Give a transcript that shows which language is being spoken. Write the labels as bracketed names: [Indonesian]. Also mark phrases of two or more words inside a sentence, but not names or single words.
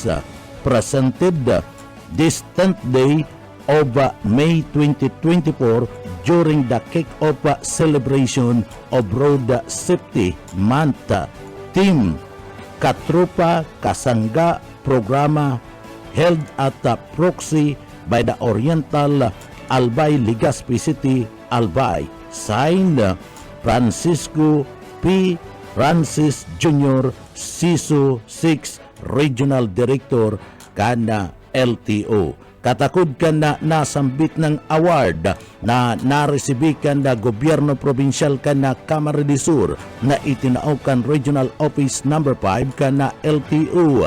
[English] Presented this 10th day of May 2024 during the kick-off celebration of Road Safety Month. Team Katrupa Kasangga Programa held at Proxy by the Oriental Albay, Legazpi City, Albay. Signed Francisco P. Francis Jr., CISO 6 Regional Director kana LTO. [Bikol] Katakod ka na nasambit ng award na naresibikan na gobyerno probinsyal ka na Camarines Sur na itinaukan Regional Office number 5 ka na LTO.